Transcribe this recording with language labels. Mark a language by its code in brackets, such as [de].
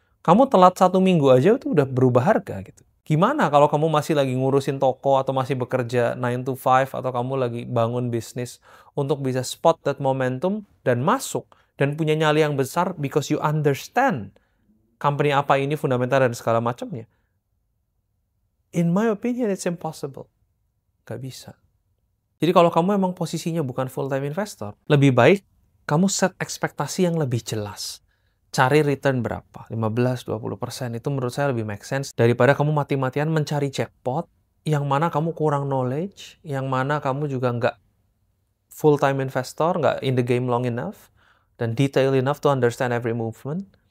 [id] Kamu telat 1 minggu aja itu udah berubah harga gitu. Gimana kalau kamu masih lagi ngurusin toko atau masih bekerja [en] 9 to 5 [id] atau kamu lagi bangun bisnis untuk bisa [en] spot that momentum [id] dan masuk dan punya nyali yang besar [en] because you understand company [id] apa ini fundamental dan segala macamnya. [en] In my opinion it's impossible. [id] Gak bisa. Jadi kalau kamu emang posisinya bukan full time investor, lebih baik kamu set ekspektasi yang lebih jelas. Cari return berapa? 15-20%. Itu menurut saya lebih [en] make sense [id] daripada kamu mati-matian mencari jackpot yang mana kamu kurang knowledge, yang mana kamu juga nggak full-time investor, nggak [en] in the game long enough, [id] dan [en] detail enough to understand every movement.